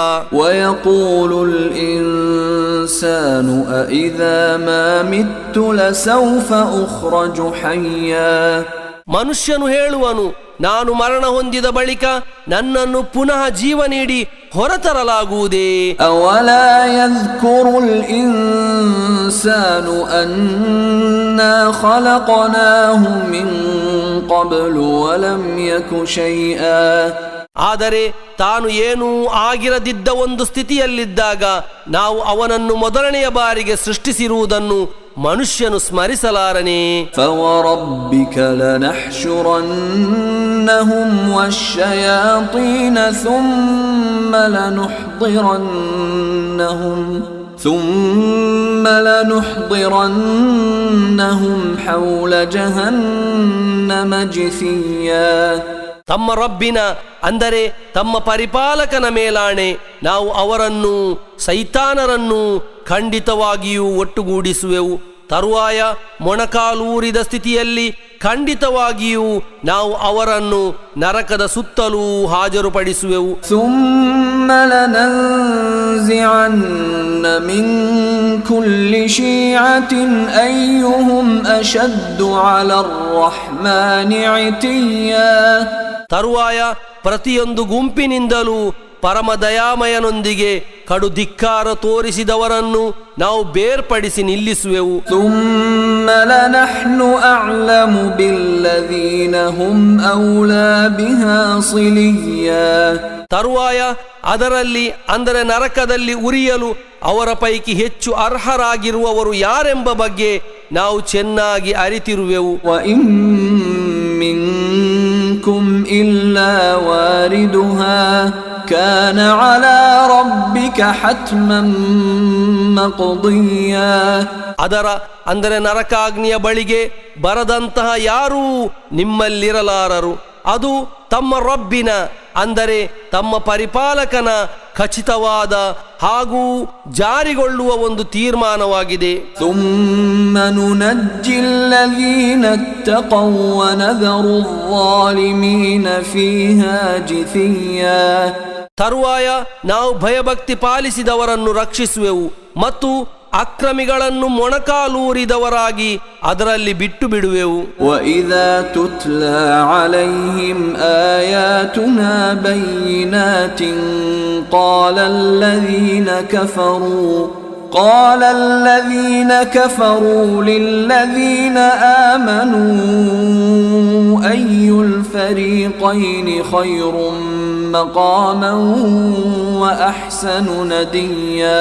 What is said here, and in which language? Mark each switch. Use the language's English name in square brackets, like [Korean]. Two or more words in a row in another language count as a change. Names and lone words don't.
[Arabic] ويقول الإنسان أإذا ما مت لسوف أخرج حيا. [Kannada] ಮನುಷ್ಯನು ಹೇಳುವನು, ನಾನು ಮರಣ ಹೊಂದಿದ ಬಳಿಕ ನನ್ನನ್ನು ಪುನಃ ಜೀವ ನೀಡಿ ಹೊರತರಲಾಗುವುದೇ? [Arabic] أولا يذكر الإنسان أنا خلقناه من قبل ولم يك شيئا. [Kannada] ಆದರೆ ತಾನು ಏನೂ ಆಗಿರದಿದ್ದ ಒಂದು ಸ್ಥಿತಿಯಲ್ಲಿದ್ದಾಗ ನಾವು ಅವನನ್ನು ಮೊದಲನೆಯ ಬಾರಿಗೆ ಸೃಷ್ಟಿಸಿರುವುದನ್ನು ಮನುಷ್ಯನು ಸ್ಮರಿಸಲಾರನೇ? [Arabic] فوربك لنحشرنهم والشياطين ثم لنحضرنهم حول جهنم جثيا. [Kannada] ತಮ್ಮ ರಬ್ಬಿನ ಅಂದರೆ ತಮ್ಮ ಪರಿಪಾಲಕನ ಮೇಲಾಣೆ, ನಾವು ಅವರನ್ನು ಸೈತಾನರನ್ನು ಖಂಡಿತವಾಗಿಯೂ ಒಟ್ಟುಗೂಡಿಸುವೆವು. ತರುವಾಯ ಮೊಣಕಾಲೂರಿದ ಸ್ಥಿತಿಯಲ್ಲಿ ಖಂಡಿತವಾಗಿಯೂ ನಾವು ಅವರನ್ನು ನರಕದ ಸುತ್ತಲೂ ಹಾಜರುಪಡಿಸುವೆವು. [Arabic] ثم لننزعن من كل شيعة أيهم أشد على الرحمن عتيا. [Kannada] ತರುವಾಯ ಪ್ರತಿಯೊಂದು ಗುಂಪಿನಿಂದಲೂ ಪರಮ ದಯಾಮಯನೊಂದಿಗೆ ಕಡು ಧಿಕ್ಕಾರ ತೋರಿಸಿದವರನ್ನು ನಾವು ಬೇರ್ಪಡಿಸಿ ನಿಲ್ಲಿಸುವೆವು. [Arabic] ثم لنحن أعلم بالذين هم أولى بها صليا. [Kannada] ತರುವಾಯ ಅದರಲ್ಲಿ ಅಂದರೆ ನರಕದಲ್ಲಿ ಉರಿಯಲು ಅವರ ಪೈಕಿ ಹೆಚ್ಚು ಅರ್ಹರಾಗಿರುವವರು ಯಾರೆಂಬ ಬಗ್ಗೆ ನಾವು ಚೆನ್ನಾಗಿ ಅರಿತಿರುವೆವು. [Arabic] وإن منكم إلا واردها كان على ربك حتما مقضيا. [Kannada] ಅದರ ಅಂದರೆ ನರಕಾಗ್ನಿಯ ಬಳಿಗೆ ಬರದಂತಹ ಯಾರೂ ನಿಮ್ಮಲ್ಲಿರಲಾರರು. ಅದು ತಮ್ಮ ರಬ್ಬಿನ ಅಂದರೆ ತಮ್ಮ ಪರಿಪಾಲಕನ ಖಚಿತವಾದ ಹಾಗೂ ಜಾರಿಗೊಳ್ಳುವ ಒಂದು ತೀರ್ಮಾನವಾಗಿದೆ. [Arabic] ثم ننجي الذين اتقوا ونذر الظالمين فيها جثيا. [Kannada] ತರುವಾಯ ನಾವು ಭಯಭಕ್ತಿ ಪಾಲಿಸಿದವರನ್ನು ರಕ್ಷಿಸುವೆವು ಮತ್ತು ಅಕ್ರಮಿಗಳನ್ನು ಮೊಣಕಾಲೂರಿದವರಾಗಿ ಅದರಲ್ಲಿ ಬಿಟ್ಟು ಬಿಡುವೆವು. [Arabic] وَإِذَا تُتْلَى عَلَيْهِمْ آيَاتُنَا بَيِّنَاتٍ قال الذين كفروا للذين آمنوا أي الفريقين خير مقاما وأحسن نديا.